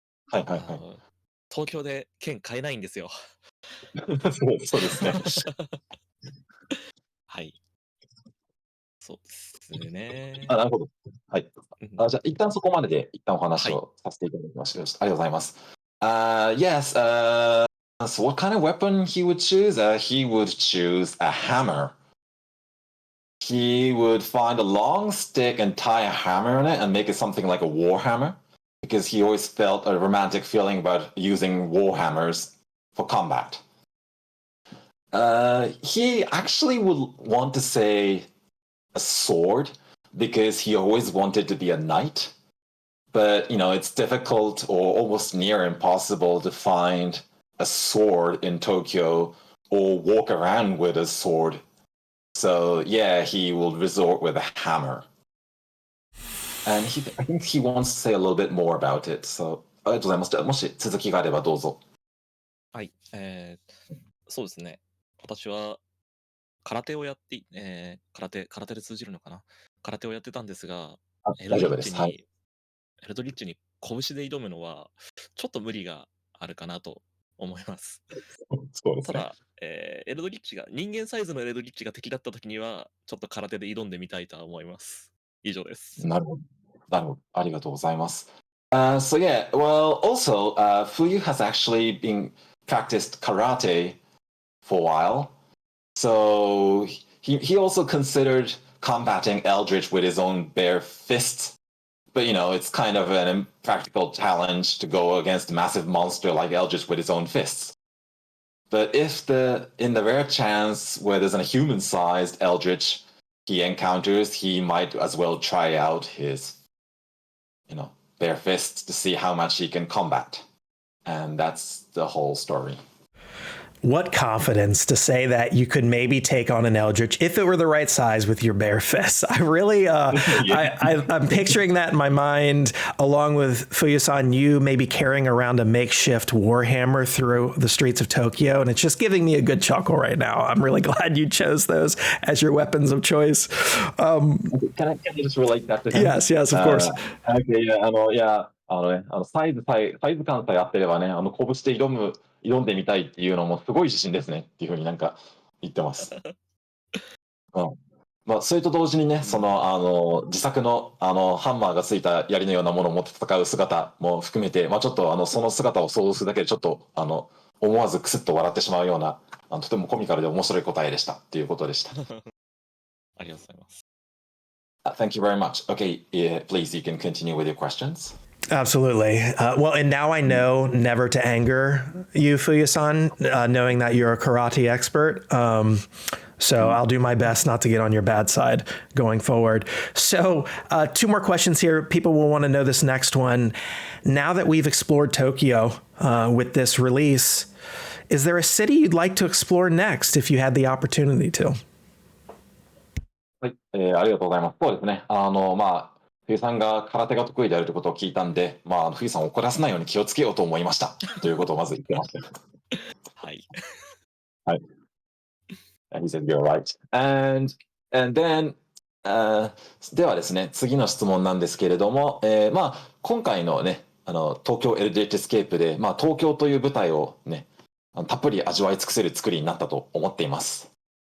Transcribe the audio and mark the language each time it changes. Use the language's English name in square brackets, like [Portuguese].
[Japanese] はいはいはい。東京で剣買えないんですよ。そうですね。はい。そうですね。あ、なるほど。はい。じゃあ、一旦そこまでで、一旦お話はい。をさせていただきました。ありがとうございます。 [English] Yes, so what kind of weapon he would choose? He would choose a hammer. He would find a long stick and tie a hammer on it and make it something like a war hammer because he always felt a romantic feeling about using war hammers for combat. He actually would want to say a sword because he always wanted to be a knight. But, it's difficult or almost near impossible to find a sword in Tokyo or walk around with a sword. So, yeah, he will resort with a hammer. And I think he wants to say a little bit more about it. [Japanese] So, ありがとうございます。じゃあ、もし続きがあればどうぞ。はい。そうですね。私は空手をやって、空手で通じるのかな。空手をやってたんですが、エルド大丈夫です。はい。リッチに、エルドリッチに拳で挑むのは、ちょっと無理があるかなと思います。そうですね。ただ、エルドリッチが、人間サイズのエルドリッチが敵だった時には、ちょっと空手で挑んでみたいとは思います。以上です。なるほど。なるほど。ありがとうございます。 [English] So yeah, well, also, Fuyu has actually been practiced karate for a while. So he also considered combating Eldritch with his own bare fists. But it's kind of an impractical challenge to go against a massive monster like Eldritch with his own fists. But if in the rare chance where there's a human-sized Eldritch he encounters, he might as well try out his, bare fists to see how much he can combat. And that's the whole story. What confidence to say that you could maybe take on an Eldritch if it were the right size with your bare fists. I really, I'm picturing that in my mind, along with Fuyu-san, you maybe carrying around a makeshift warhammer through the streets of Tokyo, and it's just giving me a good chuckle right now. I'm really glad you chose those as your weapons of choice. Can I just relate that to him? Yes, of course. [Japanese] Okay, yeah, サイズ感さえあってればね、拳で挑んでみたいっていうのもすごい自信ですねっていうふうになんか言ってます。うん。まあ、それと同時にね、自作の、ハンマーがついた槍のようなものを持って戦う姿も含めて、まあ、ちょっと、その姿を想像するだけで、ちょっと、思わずクスッと笑ってしまうような、とてもコミカルで面白い答えでしたっていうことでした。ありがとうございます。 [English] Thank you very much. Okay, please, you can continue with your questions. Absolutely. Well, and now I know never to anger you, Fuyu-san, knowing that you're a karate expert. So I'll do my best not to get on your bad side going forward. So 2 more questions here. People will want to know this next one. Now that we've explored Tokyo with this release, is there a city you'd like to explore next if you had the opportunity to? [Japanese] はい、ありがとうございます。そうですね。まあ、冬さんが空手が得意であるということを聞いたんで、まあ、冬さんを怒らせないように気をつけようと思いました。ということをまず言ってました。はい。 [English] はい。He said, you're right. And then, [Japanese] ではですね、次の質問なんですけれども、まあ、今回のね、東京エルディッチエスケープで、まあ、東京という舞台をね、たっぷり味わい尽くせる作りになったと思っています。